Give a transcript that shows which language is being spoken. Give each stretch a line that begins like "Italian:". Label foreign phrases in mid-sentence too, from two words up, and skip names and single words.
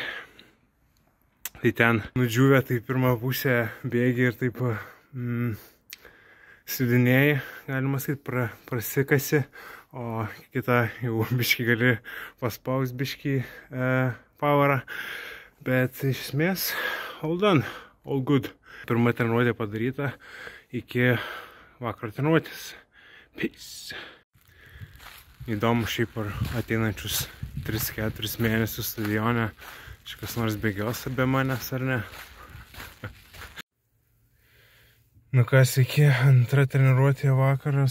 Lithuanian: Tai ten nudžiūvę, tai pirmą pusę bėgi ir taip slidinėjai, galima sakyti, prasikasi, o kitą jau biškį gali paspaust biškį powerą. Bet iš esmės,
English: all done, all good.
Lithuanian: Pirma treniruotė padaryta, iki vakaro treniruotės. Peace. Įdomu šiaip ar ateinančius 3-4 mėnesius stadione kažkas nors bėgios be manęs ar ne. Nu ką, sveiki, antra treniruotė vakaras.